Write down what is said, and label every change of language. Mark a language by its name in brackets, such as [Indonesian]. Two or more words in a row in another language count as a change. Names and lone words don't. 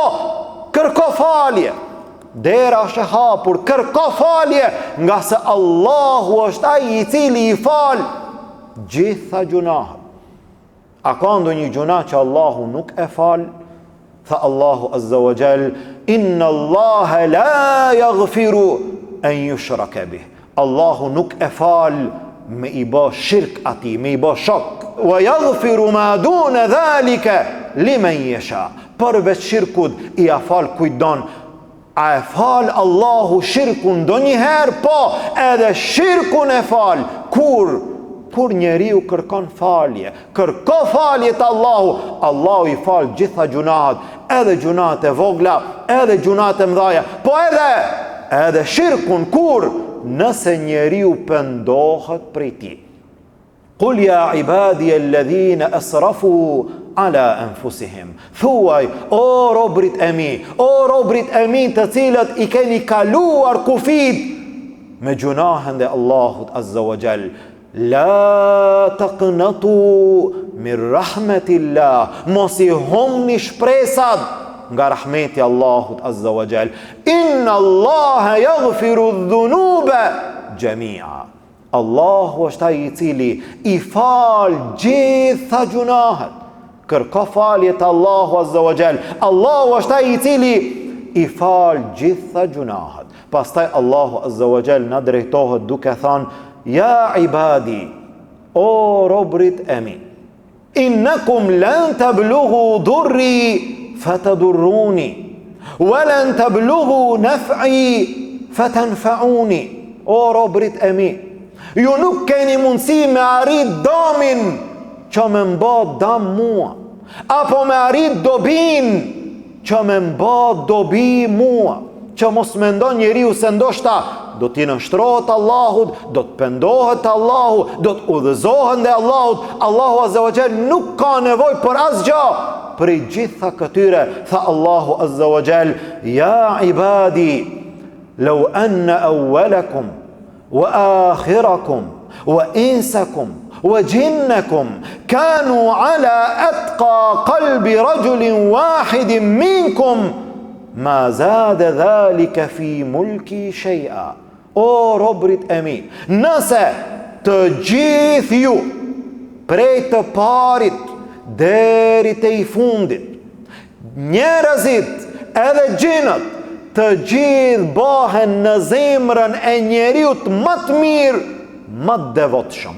[Albanian] Kërko falje. Dera është e hapur, kërko falje, nga se Allahu është ai i cili i fal gjitha gjunahet. A ka ndonjë gjuna që Allahu nuk e fal? [Arabic] Tha الله عز وجل, إن الله لا يغفر أن يشرك به. [Albanian] Allahu nuk e fal me i bë shirk ati, me i bë shok. [Arabic] ويغفر ما دون ذلك لمن يشاء. [Albanian] Përveç shirkut i afal kujt don. A e fal Allahu shirkun ndonjëherë? Po, edhe shirkun e fal. Kur njeriu kërkon falje, kërko falje të Allahu, Allahu i fal gjitha gjunahet, edhe gjunahet e vogla, edhe gjunahet e mëdhaja, po edhe shirkun. Kur? Nëse njeriu pendohet prej tij. [Arabic] قل يا عبادي الذين أسرفوا على أنفسهم. [Albanian] Thuaj, o robrit e mi, të cilët i keni kaluar kufit me gjunahen dhe Allahut [Arabic] عز وجل. لا تقنطوا من رحمة الله. [Albanian] Mos i humni shpresat nga rahmeti Allahut [Arabic] عز وجل. إن الله يغفر الذنوب جميعا. [Albanian] Allahu është ai i cili i fal gjitha gjunahet. Kërko falje të Allahu [Arabic] عز وجل. [Albanian] Allahu është ai i cili i fal gjitha gjunahet. Pastaj Allahu [Arabic] عز وجل [Albanian] na drejtohet duke thënë: [Arabic] يا عبادي, [Albanian] o robrit e mi, [Arabic] إنكم لن تبلغوا ضري فتضروني ولن تبلغوا نفعي فتنفعوني. [Albanian] O robrit e mi, ju nuk keni mundësi me arrit domin që me mba dam mua, apo me arrit dobin që me mba dobi mua. Që mos mendon njeriu se ndoshta do t'i nështrohet Allahut, do të pendohet Allahu, do të udhëzohet ndaj Allahut. Allahu [Arabic] عز وجل [Albanian] nuk ka nevojë për asgjë për gjitha këtyre. [Arabic] Tha Allahu عز وجل يا عبادي لو أن أولكم وآخركم وإنسكم وجنكم كانوا على أتقى قلب رجل واحد منكم ما زاد ذلك في ملكي شيئا. [Albanian] O robrit e mi, nëse të gjithë ju, prej të parit deri te i fundit, njerëzit edhe gjinët, të gjithë bahen në zemrën e njeriut më të mirë, më të devotshëm.